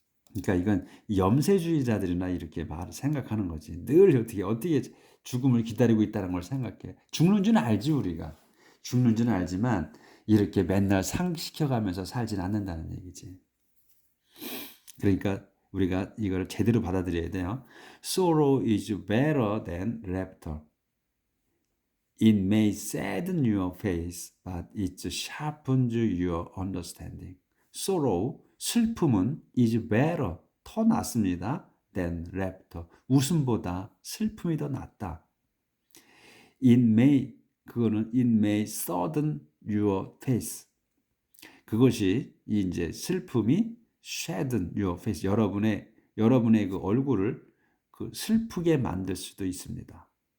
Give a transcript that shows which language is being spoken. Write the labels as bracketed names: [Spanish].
[Korean] 그러니까 이건 염세주의자들이나 이렇게 생각하는 거지. 늘 어떻게 죽음을 기다리고 있다는 걸 생각해. 죽는 줄 알지 우리가. 죽는 줄은 알지만 이렇게 맨날 상시켜가면서 살진 않는다는 얘기지. 그러니까 우리가 이걸 제대로 받아들여야 돼요. [English] Sorrow is better than laughter. It may sadden your face, but it sharpens your understanding. [Korean] Sorrow, 슬픔은 [English] is better, [Korean] 더 낫습니다. [English] than laughter, [Korean] 웃음보다 슬픔이 더 낫다. [English] it may sadden your face. [Korean] 그것이 이제 슬픔이 [English] sadden your face, [Korean] 여러분의 그 얼굴을 그 슬프게 만들 수도 있습니다.